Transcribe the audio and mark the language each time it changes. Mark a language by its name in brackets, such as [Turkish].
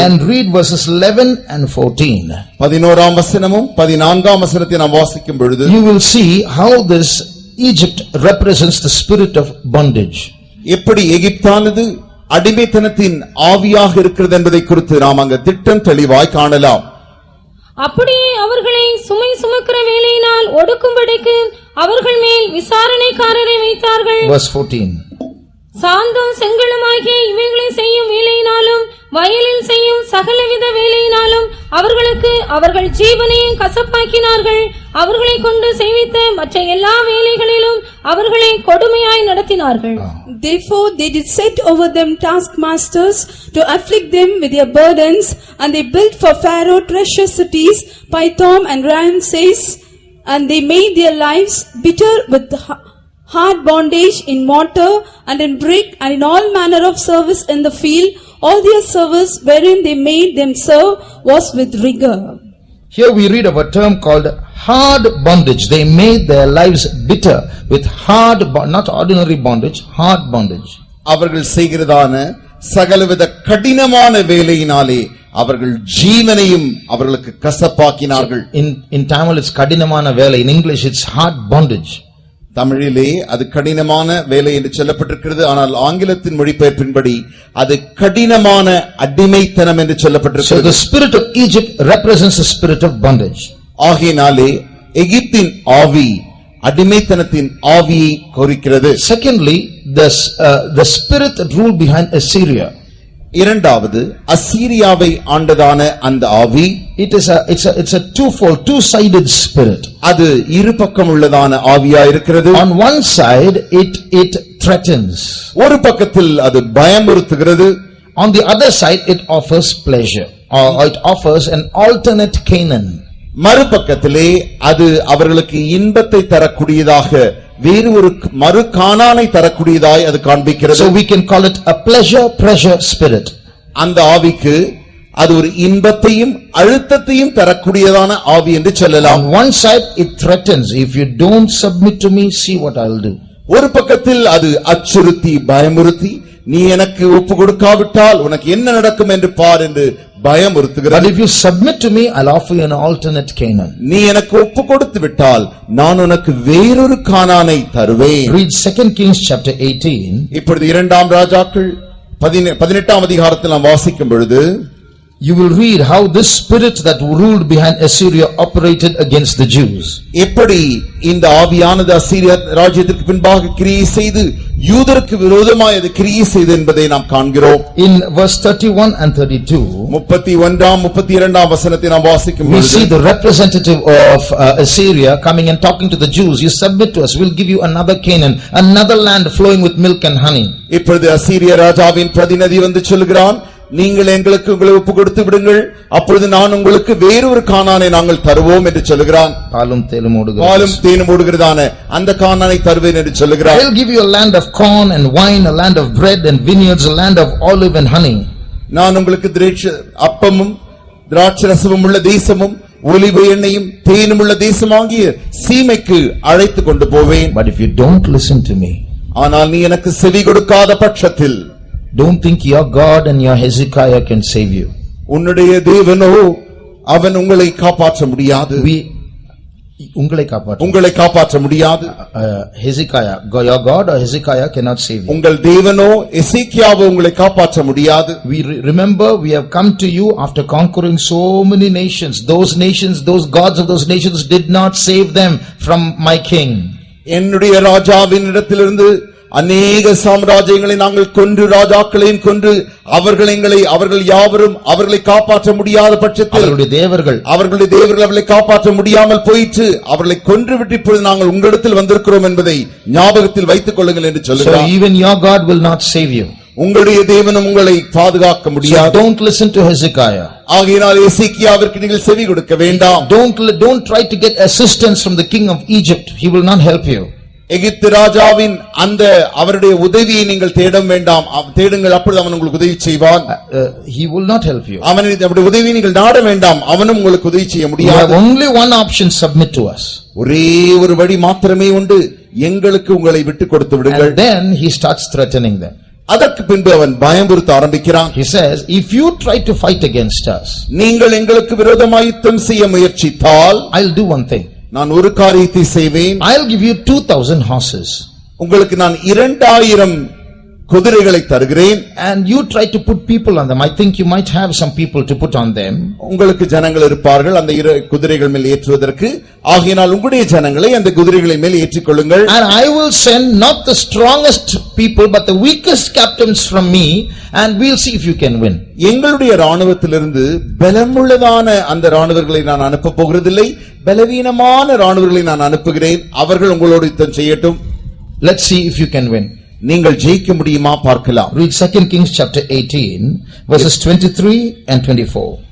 [English] and read verses 11 and 14, [Tamil] 11ஆம் வசனமும் 14ஆம் வசனத்தை நாம் வாசிக்கும் பொழுது [English] you will see how this Egypt represents the spirit of bondage. [Tamil] எப்படி எகிப்தானது அடிமைத்தனத்தின் ஆவியாக இருக்கிறது என்பதை குறித்து நாம் அங்கு திட்டம் தெளிவாய் காணலாம். அப்படியே அவர்களை சுமை சுமக்கிற வேலையினால் ஒடுக்கும்படிக்கு அவர்கள் மேல் விசாரணைக்காரரை வைத்தார்கள். [English] Verse 14, [Tamil] சாந்தும் செங்கலுமாகிய இவைகளை செய்யும் வேலையினாலும் வயலில் செய்யும் சகலவித வேலையினாலும் அவர்களுக்கு அவர்கள் ஜீவனையும் கசப்பாக்கினார்கள். அவர்களை கொண்டு செய்வித்த மற்ற எல்லா வேலைகளிலும் அவர்களை கொடுமையாய் நடத்தினார்கள். [English] Therefore they did set over them taskmasters to afflict them with their burdens, and they built for Pharaoh treasure cities, Pithom and Ramses, and they made their lives bitter with hard bondage in mortar and in brick and in all manner of service in the field. All their service wherein they made them serve was with rigor. here we read of a term called hard bondage. They made their lives bitter with hard not ordinary bondage, hard bondage. [Tamil] அவர்கள் செய்கிறதான சகலவித கடினமான வேலையினாலே அவர்கள் ஜீவனையும் அவர்களுக்கு கசப்பாக்கினார்கள். [English] In Tamil it's [Tamil] kadinamana vela, [English] in English it's hard bondage. [Tamil] தமிழிலே அது கடினமான வேலை என்று சொல்லப்பட்டிருக்கிறது. ஆனால் ஆங்கிலத்தின் மொழிபெயர்ப்பின்படி அது கடினமான அடிமைத்தனம் என்று சொல்லப்பட்டிருக்கிறது. [English] So the spirit of Egypt represents the spirit of bondage. [Tamil] ஆகையினாலே எகிப்தின் ஆவி அடிமைத்தனத்தின் ஆவியை குறிக்கிறது. [English] Secondly, the spirit that ruled behind Assyria. [Tamil] இரண்டாவது அசீரியாவை ஆண்டதான அந்த ஆவி, [English] it's a twofold, two-sided spirit. [Tamil] அது இரு பக்கம் உள்ளதான ஆவியாயிருக்கிறது. [English] On one side it threatens, [Tamil] ஒரு பக்கத்தில் அது பயமுறுத்துகிறது. [English] on the other side it offers pleasure, or it offers an alternate Canaan. [Tamil] மறுபக்கத்திலே அது அவர்களுக்கு இன்பத்தை தரக்கூடியதாக வேறு ஒரு மறு கானானை தரக்கூடியதாய் அது காண்பிக்கிறது. [English] So we can call it a pleasure spirit. [Tamil] அந்த ஆவிக்கு அது ஒரு இன்பத்தையும் அழுத்தத்தையும் தரக்கூடியதான ஆவி என்று சொல்லலாம். [English] On one side it threatens, if you don't submit to me, see what I'll do. [Tamil] ஒரு பக்கத்தில் அது அச்சுறுத்தி பயமுறுத்தி, நீ எனக்கு ஒப்பு கொடுக்காவிட்டால் உனக்கு என்ன நடக்கும் என்று பார் என்று பயமுறுத்துகிறது. [English] But if you submit to me, I'll offer you an alternate Canaan. [Tamil] நீ எனக்கு ஒப்பு கொடுத்து விட்டால் நான் உனக்கு வேறொரு கானானை தருவேன். [English] Read 2 Kings chapter 18. [Tamil] இப்பொழுது 2ஆம் ராஜாக்கள் 18ஆம் அதிகாரத்தில் நாம் வாசிக்கும் பொழுது [English] you will read how this spirit that ruled behind Assyria operated against the Jews. [Tamil] எப்படி இந்த ஆவியானது அசீரியா ராஜ்யத்திற்கு பின்பாக கிரியை செய்து யூதருக்கு விரோதமாய் அது கிரியை செய்து என்பதை நாம் காண்கிறோம். [English] In verse 31 and 32, [Tamil] 31ஆம் 32ஆம் வசனத்தை நாம் வாசிக்கும் [English] we [Tamil] பொழுது [English] see the representative of Assyria coming and talking to the Jews. You submit to us, we'll give you another Canaan, another land flowing with milk and honey. [Tamil] இப்பொழுது அசீரிய ராஜாவின் பிரதிநிதி வந்து சொல்கிறான், நீங்கள் எங்களுக்கு உங்களை ஒப்பு கொடுத்து விடுங்கள், அப்பொழுது நான் உங்களுக்கு வேறொரு கானானை நாங்கள் தருவோம் என்று சொல்லுகிறான். பாலும் தேனும் ஓடுகிறதான அந்த கானானை தருவேன் என்று சொல்லுகிறான். [English] I will give you a land of corn and wine, a land of bread and vineyards, a land of olive and honey. [Tamil] நான் உங்களுக்கு அப்பமும் திராட்சரசமும் உள்ள தேசமும் ஒலிவ எண்ணெயும் தேனும் உள்ள தேசமாகிய சீமைக்கு அழைத்து கொண்டு போவேன். [English] But if you don't listen to me, [Tamil] ஆனால் நீ எனக்கு செவி கொடுக்காத பட்சத்தில், [English] don't think your God and your Hezekiah can save you. [Tamil] உன்னுடைய தேவனோ அவன் உங்களை காப்பாற்ற முடியாது. உங்களை காப்பாற்ற முடியாது. [English] Hezekiah, your God or Hezekiah cannot save you. [Tamil] உங்கள் தேவனோ எசேக்கியாவோ உங்களை காப்பாற்ற முடியாது. [English] We remember we have come to you after conquering so many nations. Those gods of those nations did not save them from my king. [Tamil] என்னுடைய ராஜாவின் இடத்திலிருந்து அநேக சாம்ராஜ்யங்களை நாங்கள் கொன்று, ராஜாக்களையும் கொன்று, அவர்கள் யாவரும் அவர்களை காப்பாற்ற முடியாத பட்சத்தில் அவர்களுடைய தேவர்கள் அவர்களை காப்பாற்ற முடியாமல் போயிற்று. அவர்களை கொன்றுவிட்டு இப்பொழுது நாங்கள் உங்களிடத்தில் வந்திருக்கிறோம் என்பதை ஞாபகத்தில் வைத்துக் கொள்ளுங்கள் என்று சொல்லுகிறார். [English] So even your God will not save you. [Tamil] உங்களுடைய தேவனும் உங்களை பாதுகாக்க முடியாது. [English] So don't listen to Hezekiah. [Tamil] ஆகையினால் எசேக்கியாவிற்கு நீங்கள் செவி கொடுக்க வேண்டாம். [English] Don't try to get assistance from the king of Egypt. He will not help you. [Tamil] எகிப்து ராஜாவின் அந்த அவருடைய உதவியை நீங்கள் தேட வேண்டாம். தேடுங்கள், அப்பொழுது அவன் உங்களுக்கு உதவி செய்வான். [English] He will not help you. [Tamil] அவனுடைய உதவியை நீங்கள் நாட வேண்டாம், அவனும் உங்களுக்கு உதவி செய்ய முடியாது. [English] You have only one option: submit to us. [Tamil] ஒரே ஒரு வழி மாத்திரமே உண்டு, எங்களுக்கு உங்களை விட்டு கொடுத்து விடுங்கள். [English] And then he starts threatening them. [Tamil] அதற்கு பின்பு அவன் பயமுறுத்த ஆரம்பிக்கிறான். [English] He says, if you try to fight against us, [Tamil] நீங்கள் எங்களுக்கு விரோதமாய் யுத்தம் செய்ய முயற்சித்தால், [English] I'll do one thing. [Tamil] நான் ஒரு காரியத்தை செய்வேன். [English] I'll give you 2,000 horses. [Tamil] உங்களுக்கு நான் 2000 குதிரைகளை தருகிறேன். [English] And you try to put people on them. I think you might have some people to put on them. [Tamil] உங்களுக்கு ஜனங்கள் இருப்பார்கள் அந்த குதிரைகள் மேல் ஏற்றுவதற்கு. ஆகையால் உங்களுடைய ஜனங்களை அந்த குதிரைகளின் மேல் ஏற்றிக்கொள்ளுங்கள். [English] And I will send not the strongest people but the weakest captains from me, and we'll see if you can win. [Tamil] எங்களுடைய ராணுவத்திலிருந்து பலமுள்ளதான அந்த ராணுவர்களை நான் அனுப்ப போகிறதில்லை, பலவீனமான ராணுவர்களை நான் அனுப்புகிறேன். அவர்கள் உங்களோடு யுத்தம் செய்யட்டும். [English] Let's see if you can win. [Tamil] நீங்கள் ஜெயிக்க முடியுமா பார்க்கலாம். [English] Read 2 Kings chapter 18 verses 23 and 24.